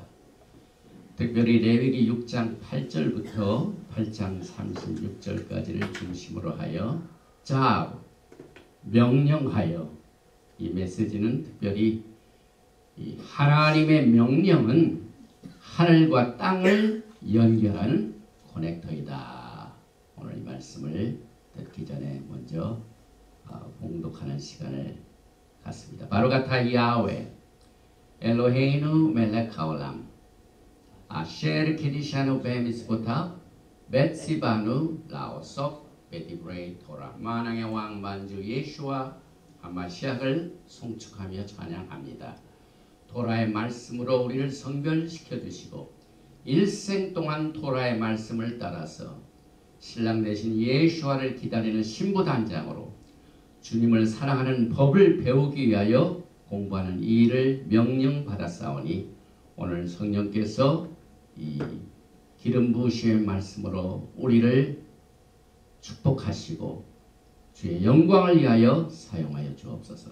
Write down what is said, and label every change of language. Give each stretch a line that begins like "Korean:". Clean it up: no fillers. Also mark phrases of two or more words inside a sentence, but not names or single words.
Korean: 특별히 레위기 6장 8절부터 8장 36절까지를 중심으로 하여 자부, 명령하여, 이 메시지는 특별히 이 하나님의 명령은 하늘과 땅을 연결하는 커넥터이다. 오늘 이 말씀을 듣기 전에 먼저 봉독하는 시간을 갖습니다.
Hebrew: ברוך אתה יהוה אלהינו מלך העולם אשר קדשנו במצותיו וצונו לעסוק בדברי תורה
Korean: 만왕의 왕 만주 예수와 하마시아를 송축하며 찬양합니다. 토라의 말씀으로 우리를 성별시켜 주시고 일생 동안 토라의 말씀을 따라서 신랑 되신 예수와를 기다리는 신부단장으로 주님을 사랑하는 법을 배우기 위하여 공부하는 이 일을 명령받았사오니 오늘 성령께서 이 기름 부으심의 말씀으로 우리를 축복하시고 주의 영광을 위하여 사용하여 주옵소서.